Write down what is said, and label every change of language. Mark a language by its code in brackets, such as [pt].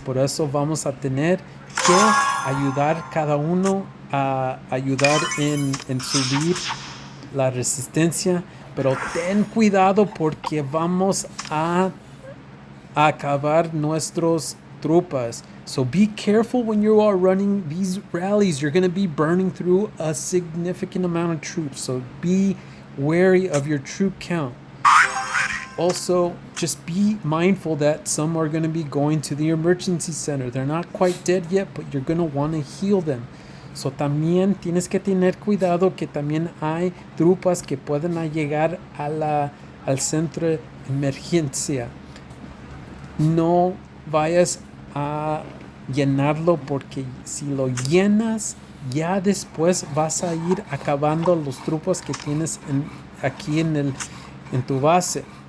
[es] Por eso vamos a tener que ayudar cada uno a ayudar en subir la resistencia, pero ten cuidado porque vamos a acabar nuestros tropas. [en] So be careful when you are running these rallies. You're going to be burning through a significant amount of troops. So be wary of your troop count. Also, just be mindful that some are going to be going to the emergency center. They're not quite dead yet, but you're going to want to heal them. [es] So también tienes que tener cuidado que también hay tropas que pueden llegar al centro de emergencia. No vayas a llenarlo porque si lo llenas ya después vas a ir acabando los tropas que tienes aquí en tu base.